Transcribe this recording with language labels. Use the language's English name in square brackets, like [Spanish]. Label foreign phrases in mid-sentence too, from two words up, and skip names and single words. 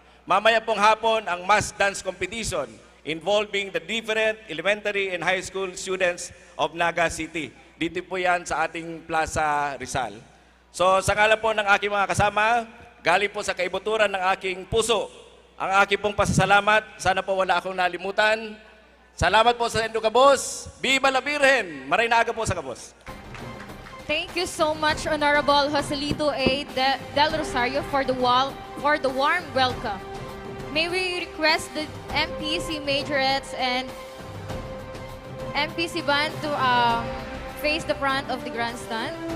[Filipino] Mamaya pong hapon ang [English] mass dance competition involving the different elementary and high school students of Naga City. [Filipino] Dito po yan sa ating Plaza Rizal. So sa ngalan po ng aking mga kasama, galing po sa kaibuturan ng aking puso, ang aking pong pasasalamat. Sana po wala akong nalimutan. Salamat po sa Endo Kabos. [Spanish] Viva la Virgen! [Bikol] Maray na aga po sa Kabos. [English] Thank you so much, Honorable Joselito A. Del Rosario, for the warm welcome. May we request the MPC Majorettes and MPC Band to face the front of the grandstand.